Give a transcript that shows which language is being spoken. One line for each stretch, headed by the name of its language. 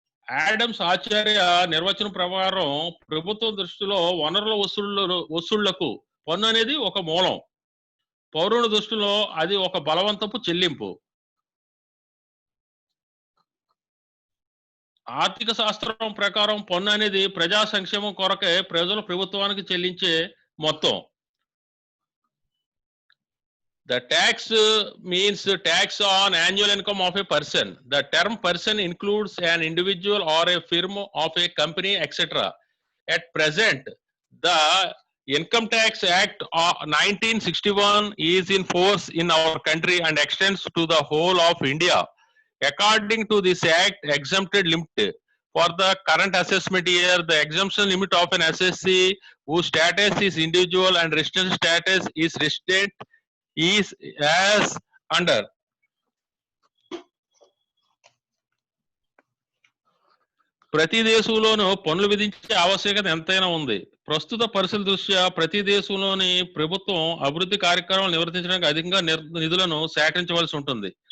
Telugu: Adams ఆచార్య నిర్వచనం ప్రకారం ప్రభుత్వం దృష్టిలో వనరుల వసూళ్లకు పన్ను అనేది ఒక మూలం. పౌరుల దృష్టిలో అది ఒక బలవంతపు చెల్లింపు. ఆర్థిక శాస్త్రం ప్రకారం పన్ను అనేది ప్రజా సంక్షేమం కొరకే ప్రజలు ప్రభుత్వానికి చెల్లించే మొత్తం.
English: The tax means tax on annual income of a person. The term person includes an individual or a firm of a company, etc. At present, the Income Tax Act of 1961 is in force in our country and extends to the whole of India. According to this act, exempted limit for the current assessment year, the exemption limit of an assessee whose status is individual and resident status is resident is as under.
Telugu: ప్రతి దేశంలోనూ పన్నులు విధించే ఆవశ్యకత ఎంతైనా ఉంది. ప్రస్తుత పరిస్థితుల దృష్ట్యా ప్రతి దేశంలోని ప్రభుత్వం అభివృద్ధి కార్యక్రమాలు నిర్వర్తించడానికి అధికంగా నిధులను సేకరించవలసి ఉంటుంది.